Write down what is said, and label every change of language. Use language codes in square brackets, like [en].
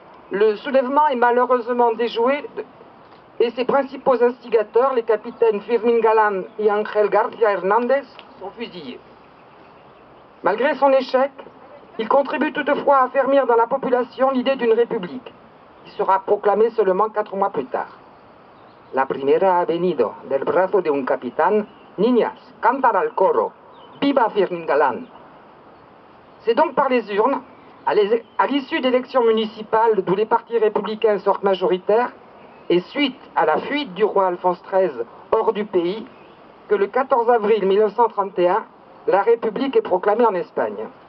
[fr] Le soulèvement est malheureusement déjoué et ses principaux instigateurs, les capitaines Firmin Galán et Ángel García Hernández, sont fusillés. Malgré son échec, il contribue toutefois à affermir dans la population l'idée d'une république, qui sera proclamée seulement 4 mois plus tard. [es] La primera ha venido del brazo de un capitán, niñas, cantar al coro, viva Firmin Galán. [fr] C'est donc par les urnes, à l'issue d'élections municipales d'où les partis républicains sortent majoritaires, et suite à la fuite du roi Alphonse XIII hors du pays, que le 14 avril 1931, la République est proclamée en Espagne.